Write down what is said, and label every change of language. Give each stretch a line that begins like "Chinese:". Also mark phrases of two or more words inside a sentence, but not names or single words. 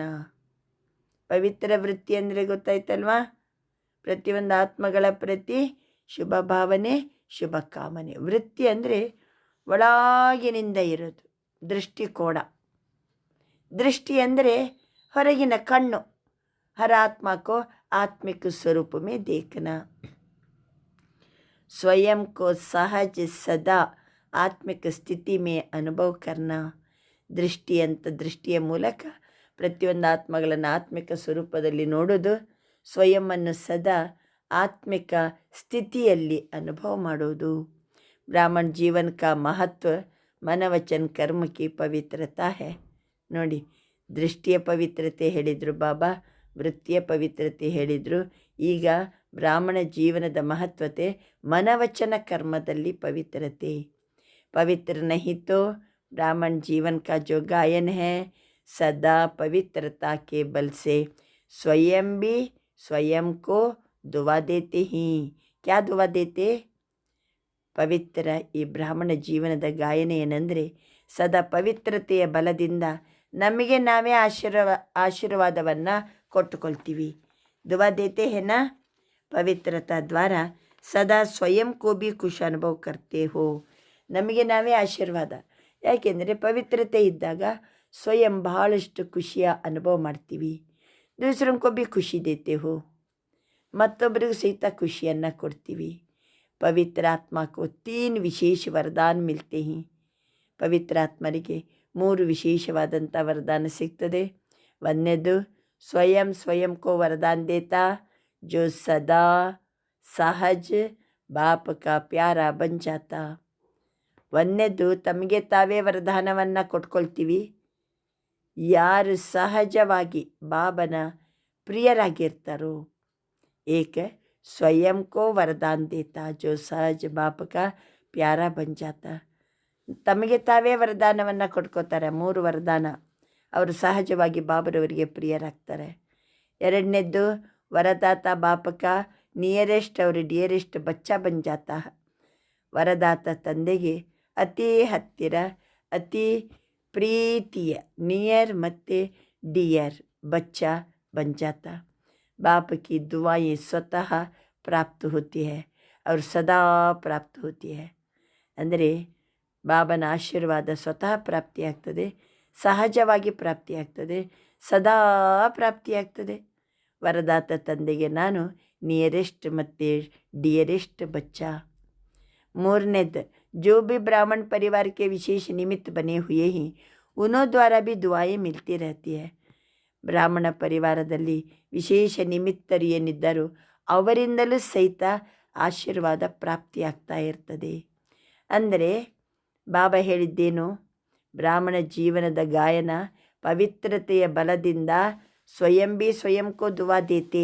Kannada: ಪವಿತ್ರ ವೃತ್ತಿ ಅಂದರೆ ಗೊತ್ತಾಯ್ತಲ್ವಾ? ಪ್ರತಿಯೊಂದು ಆತ್ಮಗಳ ಪ್ರತಿ ಶುಭ ಭಾವನೆ ಶುಭ ಕಾಮನೆ. ವೃತ್ತಿ ಅಂದರೆ ಒಳಗಿನಿಂದ ಇರೋದು, ದೃಷ್ಟಿಕೋನ. ದೃಷ್ಟಿ ಅಂದರೆ ಹೊರಗಿನ ಕಣ್ಣು.
Hindi: हर आत्मा को आत्मिक स्वरूप में देखना, स्वयं को सहज सदा आत्मिक स्थिति में अनुभव करना.
Kannada: ದೃಷ್ಟಿ ಅಂತ ದೃಷ್ಟಿಯ ಮೂಲಕ ಪ್ರತಿಯೊಂದು ಆತ್ಮಗಳನ್ನು ಆತ್ಮಿಕ ಸ್ವರೂಪದಲ್ಲಿ ನೋಡೋದು, ಸ್ವಯಂವನ್ನು ಸದಾ ಆತ್ಮಿಕ ಸ್ಥಿತಿಯಲ್ಲಿ ಅನುಭವ ಮಾಡೋದು.
Hindi: ब्राह्मण जीवन का महत्व मनवचन कर्म की पवित्रता है.
Kannada: ನೋಡಿ, ದೃಷ್ಟಿಯ ಪವಿತ್ರತೆ ಹೇಳಿದರು ಬಾಬಾ, ವೃತ್ತಿಯ ಪವಿತ್ರತೆ ಹೇಳಿದರು. ಈಗ ಬ್ರಾಹ್ಮಣ ಜೀವನದ ಮಹತ್ವತೆ ಮನವಚನ ಕರ್ಮದಲ್ಲಿ ಪವಿತ್ರತೆ.
Hindi: पवित्र नहीं तो ब्राह्मण जीवन का जो गायन है सदा पवित्रता के बल से स्वयं भी स्वयं को दुआ देते हैं. क्या दुआ देते?
Kannada: ಪವಿತ್ರ ಈ ಬ್ರಾಹ್ಮಣ ಜೀವನದ ಗಾಯನ ಏನಂದರೆ ಸದಾ ಪವಿತ್ರತೆಯ ಬಲದಿಂದ ನಮಗೆ ನಾವೇ ಆಶೀರ್ವಾದವನ್ನು ಕೊಟ್ಟುಕೊಳ್ತೀವಿ.
Hindi: दुआ देते हैं ना. पवित्रता द्वारा सदा स्वयं को भी खुश अनुभव करते हो.
Kannada: ನಮಗೆ ನಾವೇ ಆಶೀರ್ವಾದ. ಯಾಕೆಂದರೆ ಪವಿತ್ರತೆ ಇದ್ದಾಗ ಸ್ವಯಂ ಬಹಳಷ್ಟು ಖುಷಿಯ ಅನುಭವ ಮಾಡ್ತೀವಿ.
Hindi: दूसरों को भी खुशी देते हो.
Kannada: ಮತ್ತೊಬ್ಬರಿಗೂ ಸಹಿತ ಖುಷಿಯನ್ನು ಕೊಡ್ತೀವಿ.
Hindi: पवित्र ಆತ್ಮಕ್ಕೂ 3 विशेष वरदान मिलते हैं.
Kannada: ಪವಿತ್ರಾತ್ಮರಿಗೆ 3 ವಿಶೇಷವಾದಂಥ ವರದಾನ ಸಿಗ್ತದೆ.
Hindi: ಒಂದನೇದು स्वयं स्वयं को वरदान देता जो सदा सहज बाप का प्यारा बन जाता.
Kannada: ಒಂದನೇದು ತಮಗೆ ತಾವೇ ವರದಾನವನ್ನು ಕೊಟ್ಕೊಳ್ತೀವಿ. ಯಾರು ಸಹಜವಾಗಿ ಬಾಬನ ಪ್ರಿಯರಾಗಿರ್ತಾರೋ.
Hindi: एक स्वयं को वरदान देता जो सहज बाप का प्यार बन जाता.
Kannada: ತಮಗೆ ತಾವೇ ವರದಾನವನ್ನು ಕೊಟ್ಕೋತಾರೆ. 3 ವರದಾನ. ಅವರು ಸಹಜವಾಗಿ ಬಾಬರವರಿಗೆ ಪ್ರಿಯರಾಗ್ತಾರೆ.
Hindi: ಎರಡನೇದ್ದು वरदाता बाप का नियरेस्ट और डियरेस्ट बच्चा बन जाता.
Kannada: ವರದಾತ ತಂದೆಗೆ ಅತಿ ಹತ್ತಿರ, ಅತಿ ಪ್ರೀತಿಯ ನಿಯರ್ ಮತ್ತು ಡಿಯರ್
Hindi: बच्चा बन जाता. बाप की दुआएं स्वतः प्राप्त होती है और सदा प्राप्त होती है.
Kannada: ಅಂದರೆ ಬಾಬನ ಆಶೀರ್ವಾದ ಸ್ವತಃ ಪ್ರಾಪ್ತಿಯಾಗ್ತದೆ, ಸಹಜವಾಗಿ ಪ್ರಾಪ್ತಿಯಾಗ್ತದೆ, ಸದಾ ಪ್ರಾಪ್ತಿಯಾಗ್ತದೆ. ವರದಾತ ತಂದೆಗೆ ನಾನು ನಿಯರೆಸ್ಟ್ ಮತ್ತು ಡಿಯರೆಸ್ಟ್ ಬಚ್ಚಾ.
Hindi: ಮೂರನೇದು जो भी ब्राह्मण परिवार के विशेष निमित्त बने हुए हैं उन्हों द्वारा भी दुआएं मिलती रहती है.
Kannada: ಬ್ರಾಹ್ಮಣ ಪರಿವಾರದಲ್ಲಿ ವಿಶೇಷ ನಿಮಿತ್ತರು ಏನಿದ್ದರೂ ಅವರಿಂದಲೂ ಸಹಿತ ಆಶೀರ್ವಾದ ಪ್ರಾಪ್ತಿಯಾಗ್ತಾ ಇರ್ತದೆ. ಅಂದರೆ ಬಾಬಾ ಹೇಳಿದ್ದೇನು? ಬ್ರಾಹ್ಮಣ ಜೀವನದ ಗಾಯನ ಪವಿತ್ರತೆಯ ಬಲದಿಂದ
Hindi: स्वयं भी स्वयं को दुआ देते.